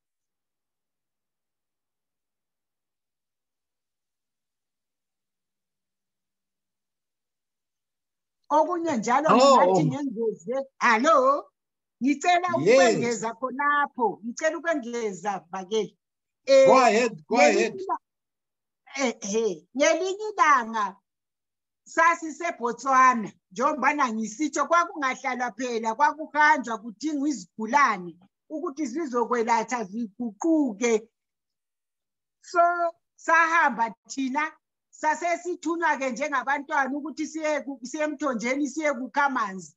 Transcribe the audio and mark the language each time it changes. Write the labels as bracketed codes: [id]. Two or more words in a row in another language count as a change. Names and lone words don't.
[nd] Okunye njalo ngingathi ngengeze. Hallo, ngicela ukwengeza khonapho, ngicela ukwengeza Bhakeli. [en] Go ahead. [nd] Ngelinye ilanga sasiseBotswana, njengoba ngisitsho kwakungahlalwa phela, kwakuhanjwa kudingwa izigulane ukuthi zizokwelatha ziguquke. So sahamba thina, sasesithunywa ke njengabantwana ukuthi siye emthonjeni siye kukha amanzi.